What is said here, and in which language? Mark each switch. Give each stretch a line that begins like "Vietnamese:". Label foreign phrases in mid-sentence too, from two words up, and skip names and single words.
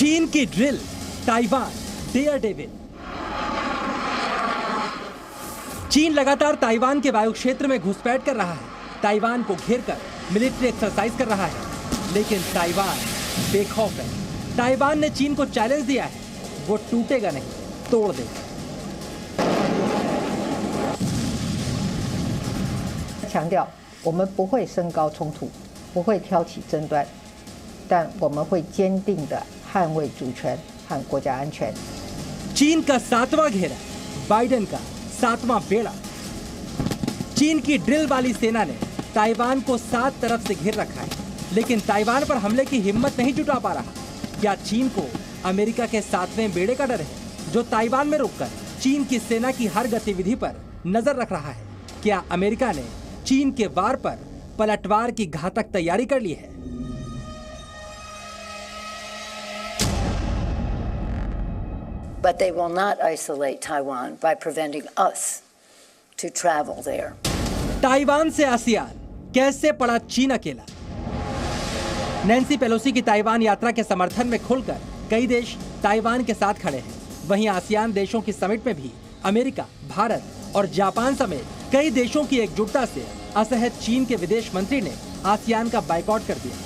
Hindi: की ड्रिल, ताइवान डेयर डेविल। चीन लगातार ताइवान के वायु क्षेत्र में घुसपैठ कर रहा है, ताइवान को घेरकर
English: military exercise
Hindi: कर रहा है, लेकिन ताइवान बेखौफ है। ताइवान ने चीन को चैलेंज दिया है, वो टूटेगा नहीं, तोड़ देगा।
Chinese: 强调我们不会升高冲突，不会挑起争端，但我们会坚定地捍卫主权和国家安全。
Hindi: चीन का 7वां घेरा, बाइडेन का 7वां बेड़ा। चीन की ड्रिल वाली सेना ने ताइवान को 7 तरफ से घेर रखा है, लेकिन ताइवान पर हमले की हिम्मत नहीं जुटा पा रहा। क्या चीन को अमेरिका के 7वें बेड़े का डर है, जो ताइवान में रुककर चीन की सेना की हर गतिविधि पर नजर रख रहा है? क्या अमेरिका ने चीन के वार पर पलटवार की घातक तैयारी कर ली है?
English: But they will not isolate Taiwan by preventing us to travel there.
Hindi: ताइवान से आसियान कैसे पड़ा चीन अकेला? नैन्सी पेलोसी की ताइवान यात्रा के समर्थन में खुलकर कई देश ताइवान के साथ खड़े हैं। वहीं आसियान देशों की समिट में भी अमेरिका, भारत और जापान समेत कई देशों की एकजुटता से असहज चीन के विदेश मंत्री ने आसियान का बाइकआउट कर दिया।